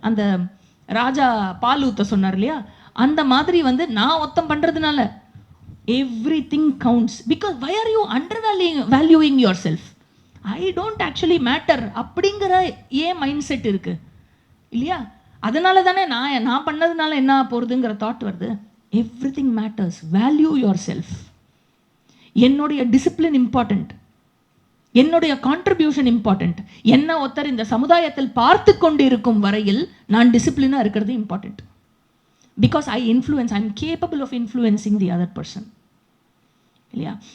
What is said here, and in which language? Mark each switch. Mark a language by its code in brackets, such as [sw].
[ta] அந்த ராஜா பால் ஊத்த சொன்னார் இல்லையா, அந்த மாதிரி வந்து நான் ஒருத்தம் பண்ணுறதுனால [en] everything counts, because why are you undervaluing yourself? I don't actually matter [ta] அப்படிங்கிற ஏன் மைண்ட் செட் இருக்கு இல்லையா? அதனால தானே நான் பண்ணதுனால என்ன போகிறதுங்கிற தாட் வருது. [en] everything matters, value yourself. [ta] என்னுடைய டிசிப்ளின் இம்பார்ட்டண்ட், என்னுடைய கான்ட்ரிபியூஷன் இம்பார்ட்டண்ட். என்ன ஒருத்தர் இந்த சமுதாயத்தில் பார்த்து கொண்டு இருக்கும் வரையில் நான் டிசிப்ளினாக இருக்கிறது important. [en] because I influence, I am capable of influencing the other person [ta] இல்லையா?